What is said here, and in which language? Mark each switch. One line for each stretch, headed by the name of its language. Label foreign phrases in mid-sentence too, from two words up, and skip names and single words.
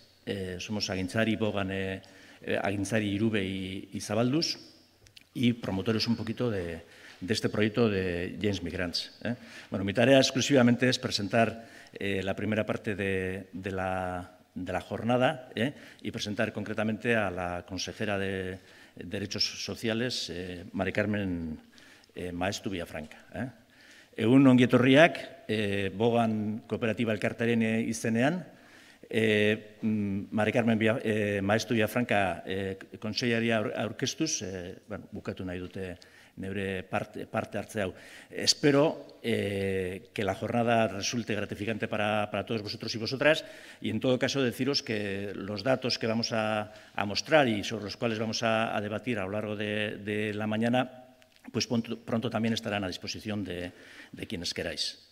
Spanish: Somos Agintzari, Bogan, Agintzari, Irube y Zabalduz, y promotores un poquito de este proyecto de Lleis Migrants. Bueno, mi tarea exclusivamente es presentar la primera parte de la jornada y presentar concretamente a la consejera de Derechos Sociales, Mari Carmen Maestu Villafranca.
Basque: Egun ongi etorriak, Bogan Kooperatiba Elkartearen izenean, Mari Carmen Maestu Villafranca kontseilari aurkeztuz, bukatu nahi dute neure parte hartze hau.
Spanish: Espero que la jornada resulte gratificante para todos vosotros y vosotras, y en todo caso deciros que los datos que vamos a mostrar y sobre los cuales vamos a debatir a lo largo de la mañana, pues pronto también estarán a disposición de quienes queráis.